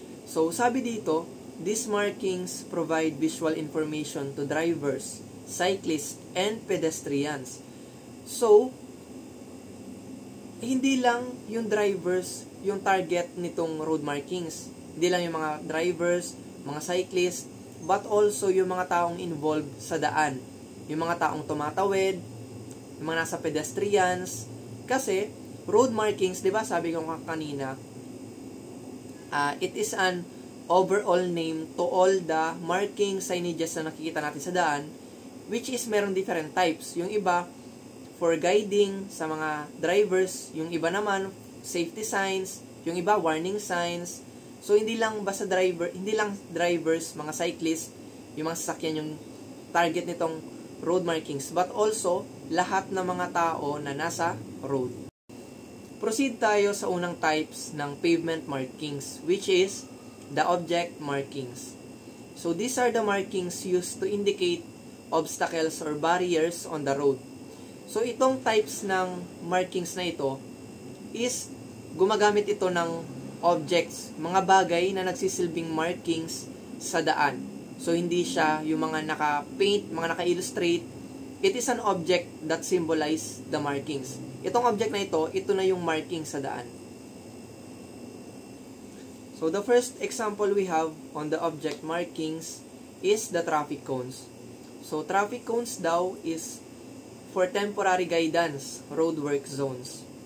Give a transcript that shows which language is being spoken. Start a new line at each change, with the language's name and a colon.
English: So,
Filipino: sabi dito,
English: these markings provide visual information to drivers, cyclists, and pedestrians.
Filipino: So, hindi lang yung drivers yung target nitong road markings. Hindi lang yung mga drivers, mga cyclists,
English: but also
Filipino: yung mga taong involved sa daan. Yung mga taong tumatawid, yung mga nasa pedestrians.
English: Kasi, road markings,
Filipino: di ba sabi ko kanina,
English: it is an overall name to all the marking signages
Filipino: na nakikita natin sa daan,
English: which is meron different types.
Filipino: Yung iba,
English: for guiding
Filipino: sa mga drivers, yung iba naman, safety signs, yung iba, warning signs. So, hindi lang drivers, mga cyclists, yung mga sasakyan yung target nitong road markings,
English: but also,
Filipino: lahat ng mga tao na nasa road.
English: Proceed
Filipino: tayo sa unang
English: types ng pavement markings, which is the object markings. So, these are the markings used to indicate obstacles or barriers on the road.
Filipino: So, itong types ng markings na ito is gumagamit ito ng objects, mga bagay na nagsisilbing markings sa daan. So, hindi siya yung mga naka-paint, mga naka-illustrate.
English: It is an object that symbolize the markings.
Filipino: Itong object na ito na yung marking sa daan.
English: So, the first example we have on the object markings is the traffic cones. So, traffic cones daw is for temporary guidance, roadwork zones.